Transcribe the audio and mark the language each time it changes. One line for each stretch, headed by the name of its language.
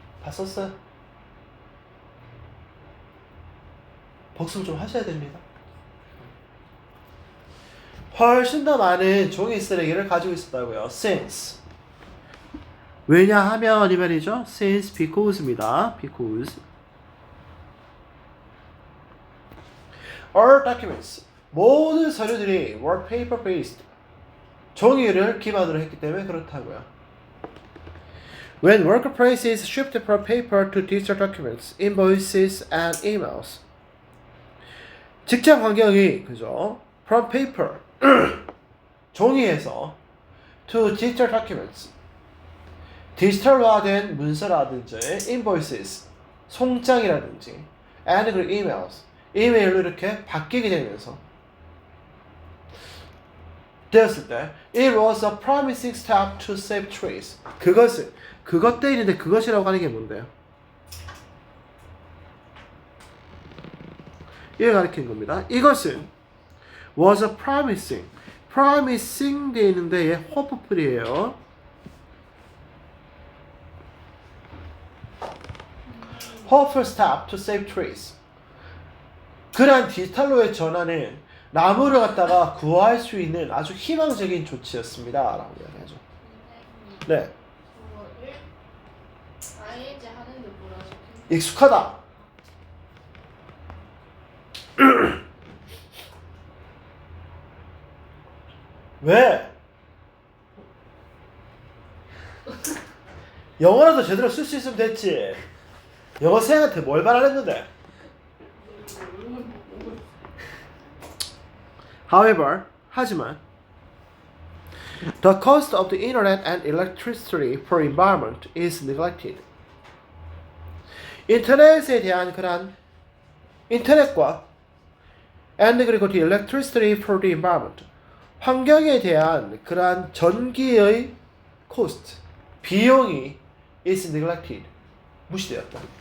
Korean: 썼어요? 복습 좀 하셔야 됩니다. 훨씬 더 많은 종이 쓰레기를 가지고 있었다고요. since. 왜냐하면 이 말이죠. since, because입니다. because.
English: all documents.
Korean: 모든 서류들이
English: were paper based.
Korean: 종이를 기반으로 했기 때문에 그렇다고요.
English: When workplaces shift from paper to digital documents, invoices and emails.
Korean: 직장 환경이 그죠?
English: From paper
Korean: 종이에서
English: to digital documents
Korean: 디지털화된 문서라든지
English: invoices
Korean: 송장이라든지
English: and 그리고 emails
Korean: 이메일로 이렇게 바뀌게 되면서 되었을 때
English: it was a promising step to save trees.
Korean: 그것 때문인데 그것이라고 하는 게 뭔데요? 이걸 가리키는 겁니다. 이것은
English: was a promising
Korean: 되어 있는데 얘 hopeful이에요.
English: hopeful step to save trees.
Korean: 그러한 디지털로의 전환은 나무를 갖다가 구할 수 있는 아주 희망적인 조치였습니다. 라고 이야기하죠. 네. ING 하는데 뭐라 적혀? 익숙하다. 왜? 영어라도 제대로 쓸 수 있으면 됐지. 영어 생한테 뭘 바라랬는데?
English: However, 하지만 the cost of the internet and electricity for environment is neglected.
Korean: 인터넷에 대한 그런 인터넷과 and 그리고
English: the electricity for the environment
Korean: 환경에 대한 그러한 전기의 cost 비용이
English: is neglected
Korean: 무시되었다.